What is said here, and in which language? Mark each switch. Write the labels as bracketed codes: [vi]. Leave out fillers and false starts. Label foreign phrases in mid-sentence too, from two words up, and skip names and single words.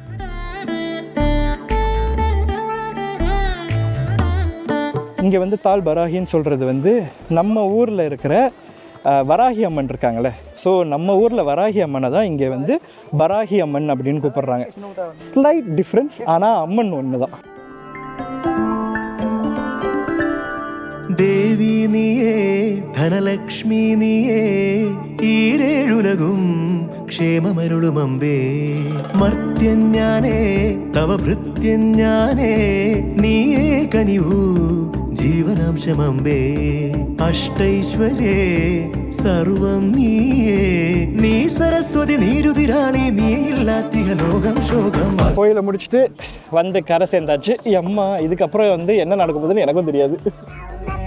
[ta] இங்கே வந்து தால் பராஹின்னு சொல்கிறது வந்து நம்ம ஊரில் இருக்கிற வராகி அம்மன் இருக்காங்களே, ஸோ நம்ம ஊரில் வராகி அம்மனை தான் இங்கே வந்து பராஹி அம்மன் அப்படின்னு கூப்பிட்றாங்க. [en] slight difference, [ta] ஆனால் அம்மன் ஒன்று தான். தேவி நீயே தனலக்ஷ்மி நீயே ஈரேழுலகும் [ml] ക്ഷേമമരുളുമമ്പേ മർത്യഞ്ഞാനേ തവ ഭൃത്യഞ്ഞാനേ നീയേ കനിവൂ ജീവനാംശമമ്പേ അഷ്ടൈശ്വര്യേ സർവം നീയേ നീ സരസ്വതി നീരുതിരാളി നീ ഇല്ലാത്തിക ലോകം ശോകം. [ta] கோயிலை முடிச்சுட்டு வந்து கரை சேர்ந்தாச்சு. அம்மா இதுக்கப்புறம் வந்து என்ன நடக்க போகுதுன்னு எனக்கும் தெரியாது.